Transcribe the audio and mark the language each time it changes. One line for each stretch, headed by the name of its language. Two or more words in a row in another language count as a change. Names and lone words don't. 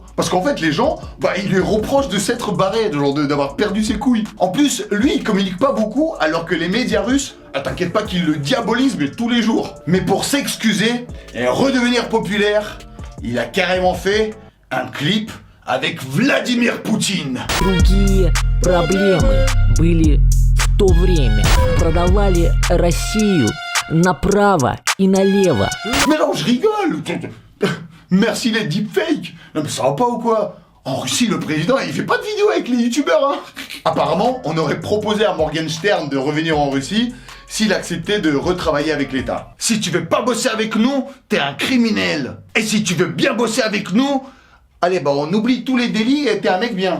French: Parce qu'en fait, les gens, bah, ils lui reprochent de s'être barré, genre d'avoir perdu ses couilles. En plus, lui, il communique pas beaucoup, alors que les médias russes, t'inquiète pas qu'ils le diabolisent, mais tous les jours. Mais pour s'excuser et redevenir populaire, il a carrément fait un clip avec Vladimir Poutine.
Russian: Другие проблемы были в то время. Продавали Россию направо и налево.
French: Mais non, je rigole. Merci les deepfakes. Non mais ça va pas ou quoi? En Russie, le président, il fait pas de vidéo avec les youtubeurs, hein. Apparemment, on aurait proposé à Morgenstern de revenir en Russie s'il acceptait de retravailler avec l'État. Si tu veux pas bosser avec nous, t'es un criminel. Et si tu veux bien bosser avec nous, allez, bah on oublie tous les délits et t'es un mec bien.